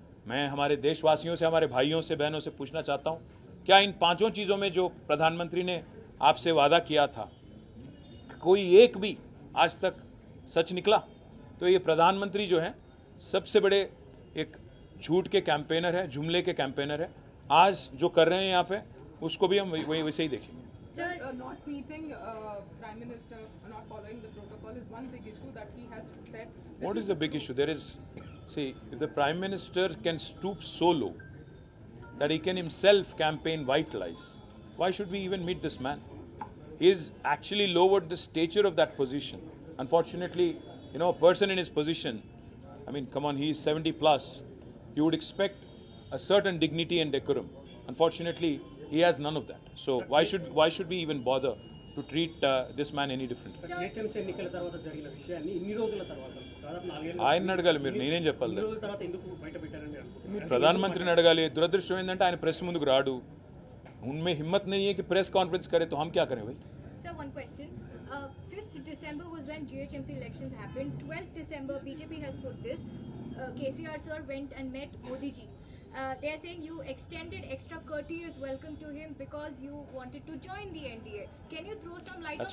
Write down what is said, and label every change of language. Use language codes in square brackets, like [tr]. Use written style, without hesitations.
[hi] मैं हमारे देशवासियों से, हमारे भाइयों से, बहनों से पूछना चाहता हूँ, क्या इन 5 चीज़ों में जो प्रधानमंत्री ने आपसे वादा किया था कोई एक भी आज तक सच निकला? तो ये प्रधानमंत्री जो है सबसे बड़े एक झूठ के कैंपेनर है, जुमले के कैंपेनर है. आज जो कर रहे हैं यहाँ पे उसको भी हम वैसे ही देखेंगे. [en] Sir, not meeting Prime Minister, not following the protocol is one big issue that he has said. What is the big issue? There is, see, if the Prime Minister can stoop so low that he can himself campaign white lies, why should we even meet this man? He has actually lowered the stature of that position. Unfortunately, you know, a person in his position, I mean, come on, he is 70 plus. You would expect a certain dignity and decorum. Unfortunately, he has none of that. So why should we even bother to treat this man any differently? [te] GHMC ఎన్నికల తర్వాత జరిగిన విషయాన్ని ఇన్ని రోజుల తర్వాత దాదాపు 4 ఏళ్ల ఆయన అడగాలి, మీరు నేనేం చెప్పాలి? రోజుల తర్వాత ఎందుకు బయట పెట్టారని అనుకుంటున్నారు? మీరు ప్రధానమంత్రిని అడగాలి. దురదృష్టం ఏంటంటే ఆయన ప్రెస్ ముందుకు రాడు. [hi] उनमें हिम्मत नहीं है कि प्रेस कॉन्फ्रेंस करे, तो हम क्या करें भाई? [en] Sir, one question. 5th December was when GHMC elections happened. 12th December, BJP has put this. KCR sir went and met Modi ji. They are saying you extended extra courteous welcome to him because you wanted to join the NDA. Can you throw some light That's